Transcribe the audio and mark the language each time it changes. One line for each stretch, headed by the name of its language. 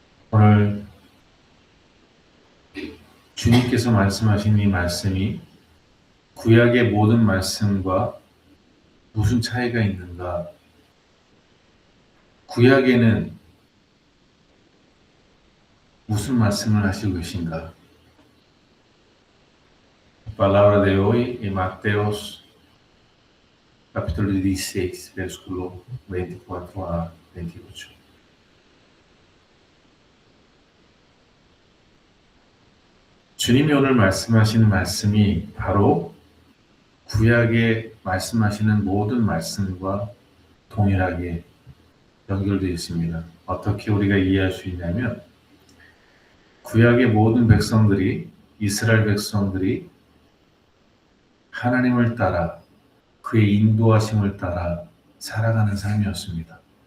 Korean: 오늘 주님께서 말씀하신 이 말씀이 구약의 모든 말씀과 무슨 차이가 있는가? 구약에는 무슨 말씀을 하시고 계신가?
Spanish: Palabra de hoy en Mateos capítulo 16, versículo 24 a 28.
Korean: 주님이 오늘 말씀하시는 말씀이 바로 구약에 말씀하시는 모든 말씀과 동일하게 연결되어 있습니다. 어떻게 우리가 이해할 수 있냐면 구약의 모든 백성들이 이스라엘 백성들이 하나님을 따라 그의 인도하심을 따라 살아가는 삶이었습니다.